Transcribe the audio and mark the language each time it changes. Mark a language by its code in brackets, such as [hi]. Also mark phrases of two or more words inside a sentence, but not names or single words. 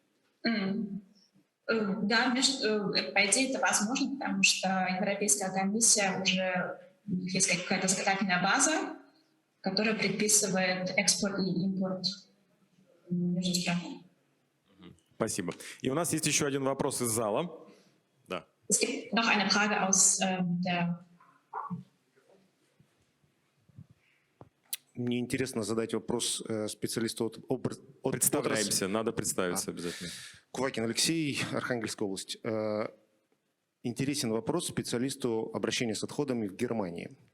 [ru] Да, по идее это возможно, потому что Европейская комиссия уже есть какая-то законодательная база, которая предписывает экспорт и импорт между странами. Спасибо. И у нас есть еще один вопрос из зала. Да. [de] Es gibt noch eine Frage aus der. [ru] Мне интересно задать вопрос специалисту от Представляемся, надо представиться обязательно. Кувакин Алексей, Архангельская область. Интересен вопрос специалисту обращения с отходами в Германии.